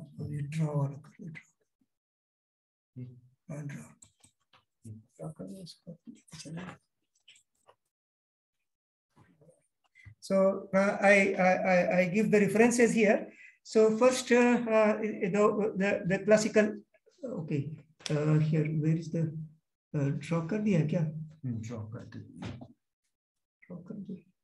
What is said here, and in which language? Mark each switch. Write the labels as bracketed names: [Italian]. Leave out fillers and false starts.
[Hindi] ये ड्रा वाला कर ले, ड्रा कर ले इसको चला. [English] So I give the references here. So first the classical. Okay, here where is the draw [Hindi] कर दिया क्या? Draw कर दिया. Draw कर दिया.